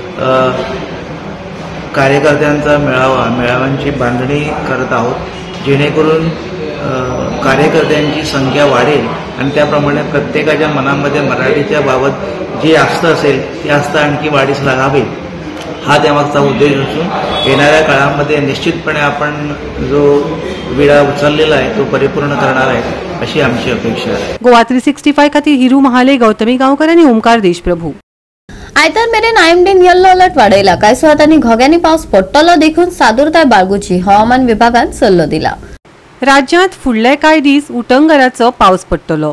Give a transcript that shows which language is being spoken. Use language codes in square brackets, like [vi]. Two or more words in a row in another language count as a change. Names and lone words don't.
[mr] कार्यकर्त्यांचा मेळाव्यांची बांधणी करत आहोत, जेणेकरून कार्यकर्त्यांची संख्या वाढेल आणि त्याप्रमाणे प्रत्येकाच्या मनामध्ये मराठीच्या बाबत जी आस्था असेल ती आस्था आणखी वाढीस लागावी, हा त्यामागचा उद्देश असून येणाऱ्या काळामध्ये निश्चितपणे आपण जो विडा उचललेला आहे तो परिपूर्ण करणार आहे अशी आमची अपेक्षा आहे. [kok] गोवा 365 खातीर हिरू महाले, गौतमी गांवकर आणि ओमकार देशप्रभू. आयतार मेरेन आयएमडीन येल्लो अलर्ट वाडयला. कांय सुवातांनी घोग्यांनी पावस पडटलो देखून सादुरताय बाळगूची हवामान विभागान सल्लो दिला. राज्यांत फुडले कांय दीस उटंगराचो पावस पडटलो.